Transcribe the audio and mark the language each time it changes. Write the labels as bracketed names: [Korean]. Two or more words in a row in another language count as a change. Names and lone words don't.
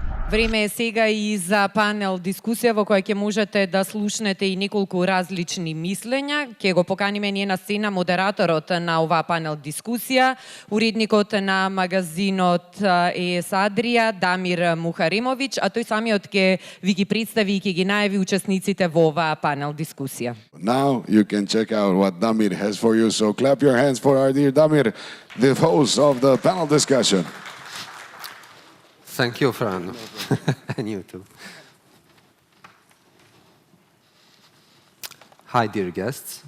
[Macedonian] Време е сега и за панел дискусија во која ќе можете да слушнете и неколку различни мислења. Ќе го поканиме ние на сцена модераторот на оваа панел дискусија, уредникот на магазинот ЕС Adria, Damir Muharemović, а тој самиот ќе ви ги представи и ќе ги најави учесниците во оваа панел дискусија. [English] Now you can check out what Damir has for you, so clap your hands for our dear Damir, the host of the panel discussion. Thank you, Fran. And you too. Hi, dear guests.